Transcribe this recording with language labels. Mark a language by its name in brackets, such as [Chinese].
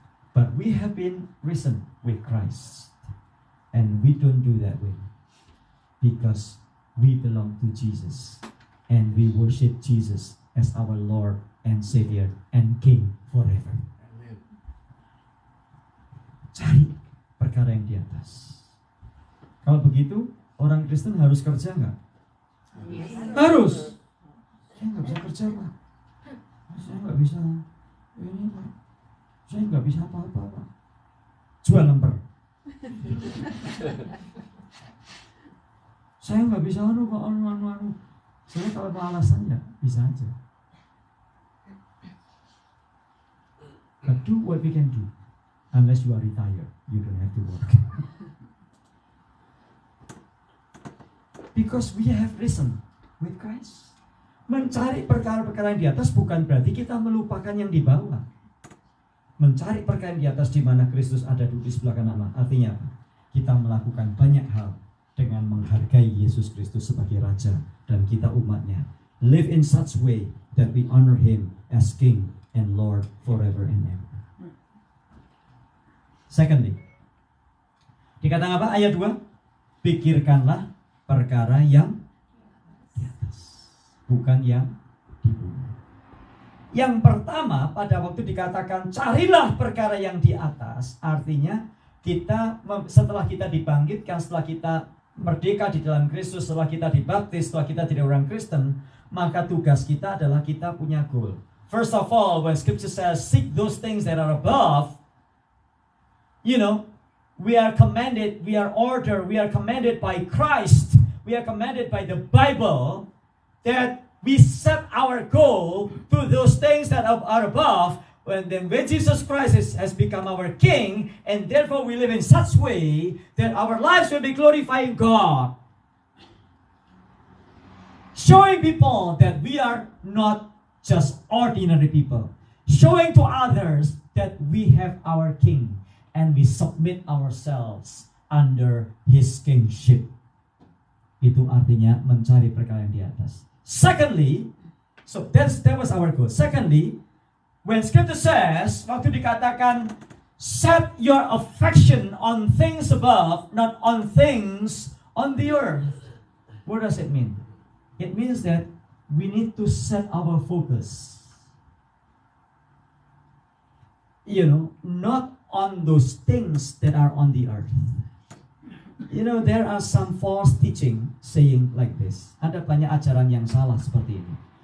[English] But we have been risen with Christ, and we don't do that way because we belong to Jesus, and we worship Jesus as our Lord and Savior and King forever. Amen. [Indonesian] Cari perkara yang di atas. Kalau begitu, orang Kristen harus kerja nggak? Harus. Saya nggak bisa kerja Pak. Saya nggak bisa ini Pak. Saya nggak bisa apa-apa Pak. Jual lemper. Saya nggak bisa anu. Saya kalau mau alasan ya bisa aja. [English] But do what we can do. Unless you are retired, you don't have to work. Because we have risen with Christ. [Indonesian] Mencari perkara-perkara yang di atas bukan berarti kita melupakan yang di bawah. Mencari perkara yang di atas di mana Kristus ada duduk di sebelah kanan Allah. Artinya apa? Kita melakukan banyak hal dengan menghargai Yesus Kristus sebagai Raja dan kita umatnya. [English] Live in such way that we honor Him as King and Lord forever and ever. [Indonesian] Secondly, dikatakan apa? Ayat 2, pikirkanlah perkara yang di atas, bukan yang di bumi. Yang pertama, pada waktu dikatakan carilah perkara yang di atas, artinya kita setelah kita dibangkitkan, setelah kita merdeka di dalam Kristus, setelah kita dibaptis, setelah kita jadi orang Kristen, maka tugas kita adalah kita punya goal. [English] First of all, when Scripture says seek those things that are above, you know, we are commanded, we are ordered, we are commanded by Christ, we are commanded by the Bible that we set our goal to those things that are above. When Jesus Christ has become our King, and therefore we live in such way that our lives will be glorifying God, showing people that we are not just ordinary people, showing to others that we have our King and we submit ourselves under His kingship. [Indonesian] Itu artinya mencari perkara yang di atas. [English] Secondly, so that was our goal. Secondly, when Scripture says, [Indonesian] waktu dikatakan [English] set your affection on things above, not on things on the earth. What does it mean? It means that we need to set our focus, you know, not on those things that are on the earth. You know, there are some false teaching saying like this. [Indonesian] Ada banyak ajaran yang salah seperti ini.